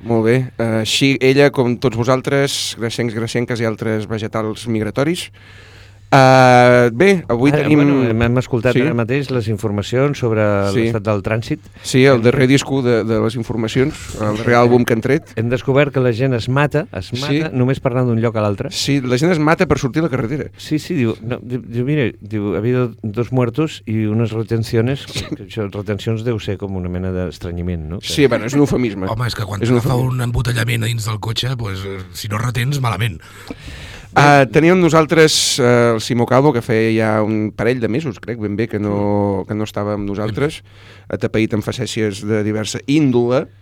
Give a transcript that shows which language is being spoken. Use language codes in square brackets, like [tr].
[ca] Molt bé, així ella com tots vosaltres, Graciencs, Graciencas i altres vegetals migratoris. Bé, avui tenim... Bueno, hem escoltat ara mateix les informacions sobre l'estat del trànsit. Sí, el darrer disc de les informacions, el darrer àlbum que han tret. Hem descobert que la gent es mata només per anar d'un lloc a l'altre. Sí, la gent es mata per sortir a la carretera. Sí, sí, diu, no, diu mira, diu, [es] ha habido dos muertos y unas retenciones. [ca] Això, retencions deu ser com una mena d'estranyiment, no? Sí, bueno, és un eufemisme. Home, és que quan es fa un embotellament dins del cotxe, pues, si no retens, malament. Teníem nosaltres el Simó Calvo, que feia ja un parell de mesos, crec, ben bé, que no estava amb nosaltres, atapeït amb facècies de diversa índole.